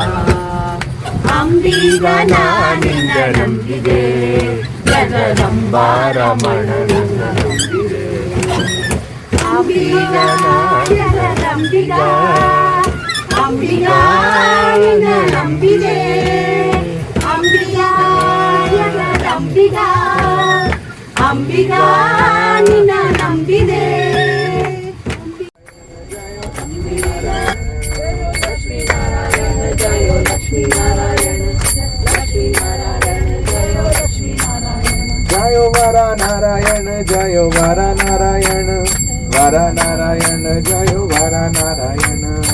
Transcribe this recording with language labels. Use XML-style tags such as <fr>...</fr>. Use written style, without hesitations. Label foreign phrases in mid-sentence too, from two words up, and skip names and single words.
<kn>ಅಂಬಿಗ ನಾನಿನ್ನ ನಂಬಿದೆ ಜಗದಂಬಾರ ಮನವಿನ ನಂಬಿದೆ ಅಂಬಿಗ ಜಗದಂಬಿಗ ಅಂಬಿಗ ನಿನ್ನ ನಂಬಿದೆ ಅಂಬಿಗ ಜಗದಂಬಿಗ ಅಂಬಿಗ ನಿನ್ನ ನಂಬಿದೆ</kn> <sa>जयो वरा नारायण जयो वरा नारायण वरा नारायण जयो वरा नारायण</sa>